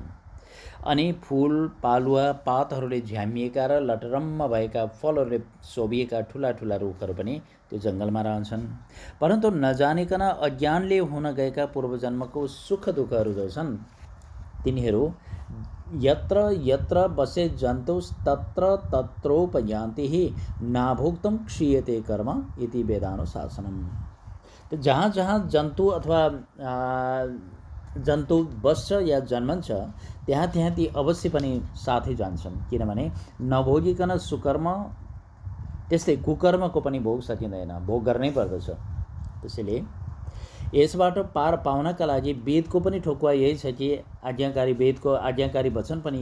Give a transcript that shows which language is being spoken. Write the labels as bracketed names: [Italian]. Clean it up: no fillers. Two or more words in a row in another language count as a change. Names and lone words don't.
[Nepali] अनि फूल पालुवा पातहरूले झ्यामिएका र लटरम्म भएका फलहरूले शोभिएका ठुला ठुला रुखहरू पनि त्यो जङ्गलमा रहन्छन्। परन्तु नजानिकन अज्ञानले हुन गएका पूर्वजन्मको सुख दुःखहरू जो छन् तिनीहरू [Sanskrit] यत्र यत्र बसे जन्तुस्तत्र तत्रोपयान्ति नाभुक्तं क्षीयते कर्म इति वेदानुशासनम्। [Nepali] तो जहाँ जहाँ जन्तु अथवा जन्तु बस्छ या जन्मन्छ त्यहाँ त्यहाँ ती अवश्य पनि साथै जान्छन्, किनभने नभोगिकन सुकर्म त्यस्तै कुकर्मको पनि भोग सकिँदैन, भोग गर्नै पर्दछ। त्यसैले यसबाट पार पाउनका लागि वेदको पनि ठोकुवा यही छ कि वेदको आज्ञाकारी वचन पनि